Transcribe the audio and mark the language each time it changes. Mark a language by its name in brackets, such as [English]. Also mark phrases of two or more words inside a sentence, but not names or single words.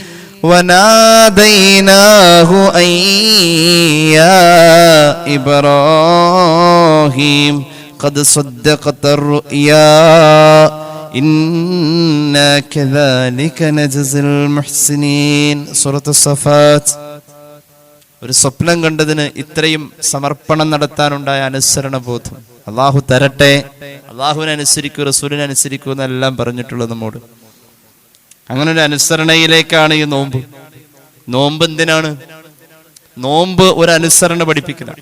[Arabic] وناديناه أن يا إبراهيم قد صدقت الرؤيا إنا كذلك نجزي المحسنين സൂറത്ത് الصفات. [Malayalam] ഒരു സ്വപ്നം കണ്ടതിന് ഇത്രയും സമർപ്പണം നടത്താനുണ്ടായ അനുസരണ ബോധം അള്ളാഹു തരട്ടെ. അള്ളാഹുവിനെ അനുസരിക്കൂ, റസൂലിനെ അനുസരിക്കൂ എന്നെല്ലാം പറഞ്ഞിട്ടുള്ളത് നമ്മോട്. അങ്ങനെ ഒരു അനുസരണയിലേക്കാണ് ഈ നോമ്പ്. നോമ്പ് എന്തിനാണ്? നോമ്പ് ഒരു അനുസരണ പഠിപ്പിക്കലാണ്.